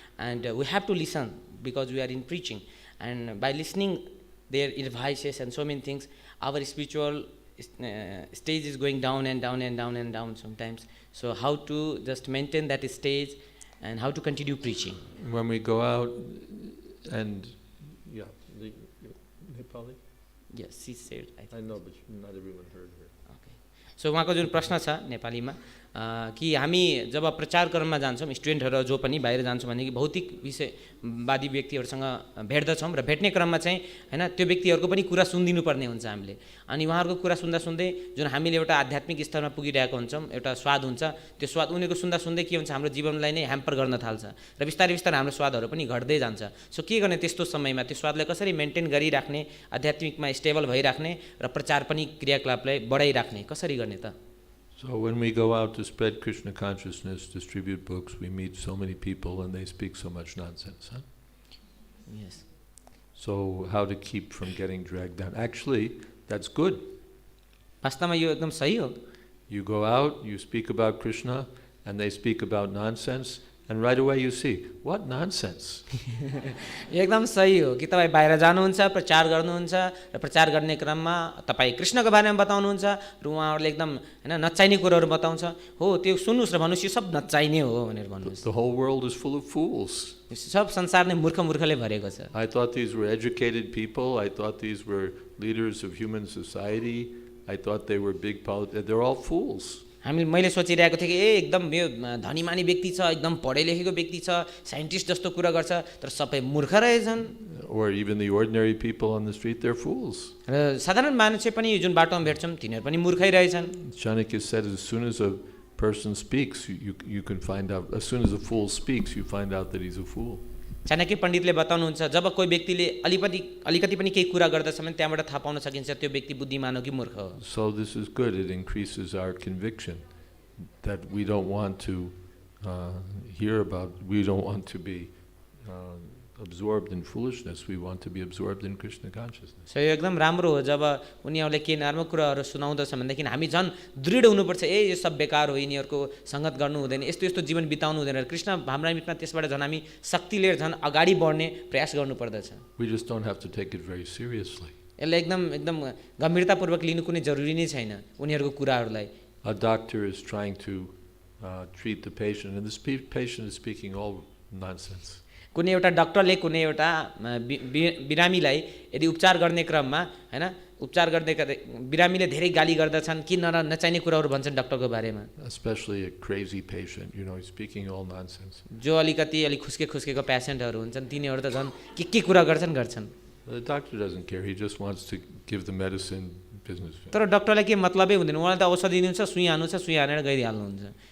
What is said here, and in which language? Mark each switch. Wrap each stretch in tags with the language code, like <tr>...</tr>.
<en>And we have to listen because we are in preaching. And by listening their advices and so many things, our spiritual stage is going down and down and down and down sometimes. So how to just maintain that stage and how to continue preaching? When we go out and, yeah, Nepali? Yes, she said. I know, but not everyone heard her. Okay.</en> <ne>So उहाँको जुन प्रश्न छ नेपालीमा कि हामी जब प्रचार क्रममा जान्छौँ स्टुडेन्टहरू जो पनि बाहिर जान्छौँ भने कि भौतिक विषयवादी व्यक्तिहरूसँग भेट्दछौँ र भेट्ने क्रममा चाहिँ हैन त्यो व्यक्तिहरूको पनि कुरा सुनिदिनु पर्ने हुन्छ हामीले। अनि उहाँहरूको कुरा सुन्दा सुन्दै जुन हामीले एउटा आध्यात्मिक स्तरमा पुगिरहेको हुन्छौँ एउटा स्वाद हुन्छ त्यो स्वाद उनीहरूको सुन्दा सुन्दै के हुन्छ हाम्रो जीवनलाई नै ह्याम्पर गर्न थाल्छ र बिस्तारै बिस्तारै हाम्रो स्वादहरू पनि घट्दै जान्छ। सो के गर्ने त्यस्तो समयमा त्यो स्वादलाई कसरी मेन्टेन गरिराख्ने आध्यात्मिकमा स्टेबल भइराख्ने र प्रचार पनि क्रियाकलापलाई बढाइराख्ने कसरी गर्ने त?</ne> <en>So when we go out to spread Krishna consciousness, distribute books, we meet so many people and they speak so much nonsense, huh? Yes. So how to keep from getting dragged down? Actually, that's good.</en> <ne>वास्तवमा यो एकदम सही हो।</ne> <en>You go out, you speak about Krishna, and they speak about nonsense, and right away you see, what nonsense?</en> <ne>एकदम सही हो कि तपाईँ बाहिर जानुहुन्छ प्रचार गर्नुहुन्छ र प्रचार गर्ने क्रममा तपाईँ कृष्णको बारेमा बताउनुहुन्छ र उहाँहरूले एकदम हैन नचाहिने कुराहरू बताउँछ हो त्यो सुन्नुस् र भन्नुस् यो सब नचाहिने हो भनेर भन्नुस्।</ne> <en>The whole world is full of fools.</en> <ne>सब संसार नै मूर्खले भरेको छ।</ne> <en>I thought these were educated people. I thought these were leaders of human society. I thought they were big politicians. They're all fools.</en> <ne>मैले सोचिरहेको थिएँ कि एकदम यो धनीमानी व्यक्ति छ एकदम पढे लेखेको व्यक्ति छ साइन्टिस्ट जस्तो कुरा गर्छ तर सबै मूर्ख रहेछन्।</ne> <en>Or even the ordinary people on the street, they're fools.</en> <ne>र साधारण मान्छे पनि जुन बाटोमा भेट्छौँ तिनीहरू पनि मूर्खै रहेछन्।</ne> <en>Chanakya said, as soon as a person speaks, you can find out. As soon as a fool speaks, you find out that he's a fool.</en> <ne>Chanakya पण्डितले बताउनुहुन्छ जब कोही व्यक्तिले अलिकति पनि केही कुरा गर्दछ भने त्यहाँबाट थाहा पाउन सकिन्छ त्यो व्यक्ति बुद्धिमान हो कि मूर्ख हो।</ne> <en>So this is good. It increases our conviction that we don't want to hear about. We don't want to be absorbed in foolishness. We want to be absorbed in Krishna consciousness.</en> <ne>So यो एकदम राम्रो हो जब उनीहरूले के नराम्रो कुराहरू सुनाउँदछ भनेदेखि हामी झन् दृढ हुनुपर्छ ए यो सब बेकार हो यिनीहरूको सङ्गत गर्नु हुँदैन यस्तो यस्तो जीवन बिताउनु हुँदैन कृष्ण भावनामृतमा त्यसबाट झन् हामी शक्ति लिएर झन् अगाडि बढ्ने प्रयास गर्नुपर्दछ।</ne> <en>We just don't have to take it very seriously.</en> <ne>यसलाई एकदम गम्भीरतापूर्वक लिनु कुनै जरुरी नै छैन उनीहरूको कुराहरूलाई।</ne> <en>A doctor is trying to treat the patient and this patient is speaking all nonsense.</en> <ne>कुनै एउटा डाक्टरले कुनै एउटा बिरामीलाई यदि उपचार गर्ने क्रममा हैन उपचार गर्ने बिरामीले धेरै गाली गर्दछन् कि नचाहिने कुराहरू भन्छन् डाक्टरको बारेमा।</ne> <en>Especially a crazy patient, you know, he's speaking all nonsense.</en> <ne>जो अलिक खुस्केको पेशेन्टहरू हुन्छन् तिनीहरू त झन् के कुरा गर्छन्।</ne> <en>The doctor doesn't care. He just wants to give the medicine business.</en> <ne>तर डाक्टरलाई के मतलबै हुँदैन उहाँले त औषधि दिनुहुन्छ सुई हाल्नुहुन्छ सुई हानेर गइहाल्नुहुन्छ।</ne>